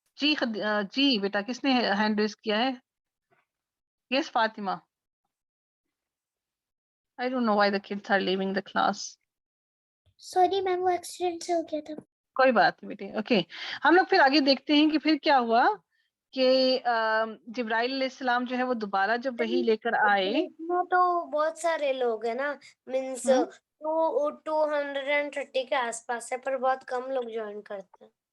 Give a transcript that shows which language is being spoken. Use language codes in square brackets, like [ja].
[ur] جی بیٹا کس نے hand raise کیا ہے؟ یس Fatima. [en] I don't know why the kids are leaving the class. [ur] Sorry ma'am وہ ایکسیڈنٹ سے ہو گیا تھا. کوئی بات نہیں بیٹے. اوکے, ہم لوگ پھر آگے دیکھتے ہیں کہ پھر کیا ہوا کہ جبرائیل علیہ السلام جو ہے وہ دوبارہ جب وہی لے کر آئے. میں تو بہت سارے لوگ ہیں نا, مینس 230 کے آس پاس ہے, پر بہت کم لوگ جوائن کرتے ہیں.